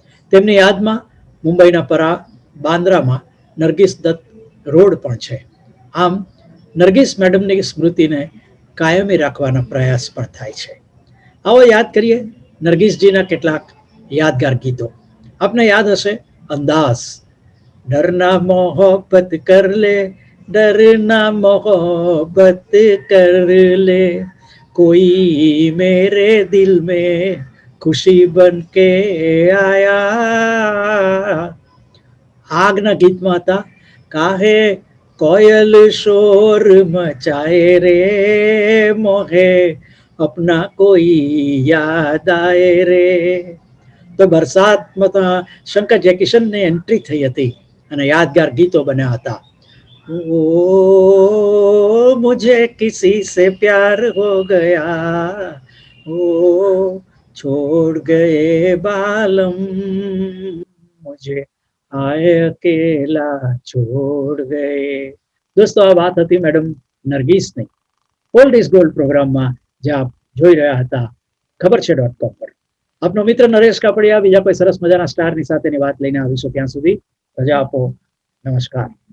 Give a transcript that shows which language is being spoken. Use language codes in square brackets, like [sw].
[gu] તેમની યાદમાં મુંબઈના બાંદ્રામાં નરગીસ દત્ત રોડ પણ છે. આમ નરગીસ મેડમની સ્મૃતિને કાયમી રાખવાના પ્રયાસ પણ થાય છે. આવો યાદ કરીએ નરગીસજીના કેટલાક યાદગાર ગીતો. આપને યાદ હશે અંદાઝ, [hi] ડરના મોહબ્બત કર લે, डरना मोहब्बत कर ले, कोई मेरे दिल में खुशी बन के आया. [gu] આગના ગીતમાં હતા [hi] કાહે કોયલ શોર મચાए રે, મોહે अपना कोई याद आए रे. [gu] તો બરસાતમાં શંકર જયકિશનની એન્ટ્રી થઈ હતી અને યાદગાર ગીતો બન્યા હતા. [hi] ओ मुझे किसी से प्यार हो गया, ओ छोड़ गए बालम, मुझे आए अकेला छोड़ गए. [gu] દોસ્તો આ વાત હતી મેડમ નરગીસની ઓલ્ડ ઇઝ ગોલ્ડ પ્રોગ્રામમાં, જે આપ જોઈ રહ્યા હતા ખબર છે .com પર. આપનો મિત્ર નરેશ કાપડિયા બીજા કોઈ સરસ મજાના સ્ટારની સાથેની વાત લઈને આવીશું. ત્યાં સુધી રજા આપો. નમસ્કાર.